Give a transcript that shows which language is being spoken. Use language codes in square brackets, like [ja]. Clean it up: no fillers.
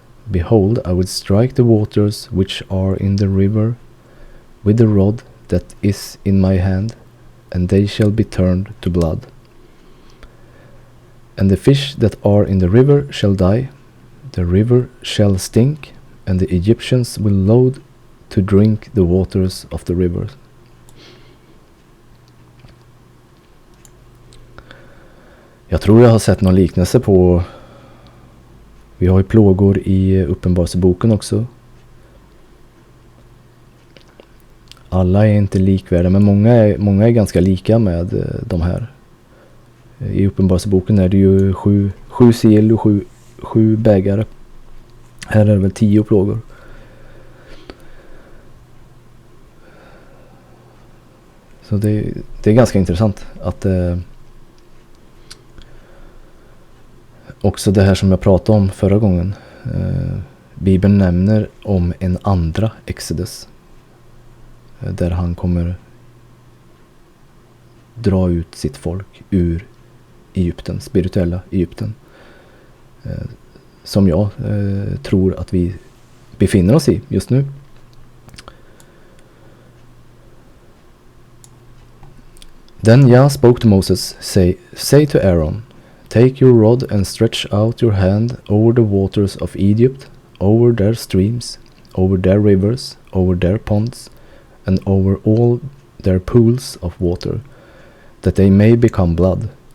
[en] Behold, I will strike the waters which are in the river with the rod that is in my hand, and they shall be turned to blood. And the fish that are in the river shall die, the river shall stink, and the Egyptians will loathe to drink the waters of the river. [sv] Jag tror jag har sett någon liknelse på, vi har ju plågor i Uppenbarelseboken också. Alla är inte likvärdiga, men många är ganska lika med de här. I Uppenbarelseboken är det ju sju sigill och sju bägare. Här är det väl 10 plågor. Så det är ganska intressant att också det här som jag pratade om förra gången. Bibeln nämner om en andra Exodus. Där han kommer dra ut sitt folk ur Egypten, spirituella Egypten. Som jag tror att vi befinner oss i just nu. [en] Then Yah spoke to Moses, say to Aaron, take your rod and stretch out your hand over the waters of Egypt, over their streams, over their rivers, over their ponds, and over all their pools of water, that they may become blood.